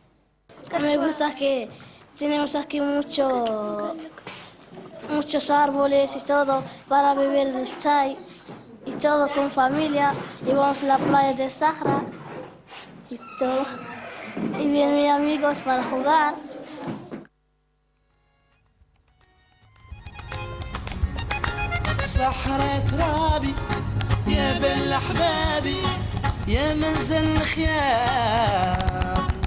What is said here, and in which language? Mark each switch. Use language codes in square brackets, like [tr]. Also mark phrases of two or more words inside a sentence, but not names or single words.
[es] Me gusta que Tenemos aquí muchos árboles y todo para beber el chai y todo con familia. Y vamos a la playa del Sahara y todo. Y vienen mis amigos para jugar. [ar] صحراء ترابي يا بل أحبابي يا منزل الخيام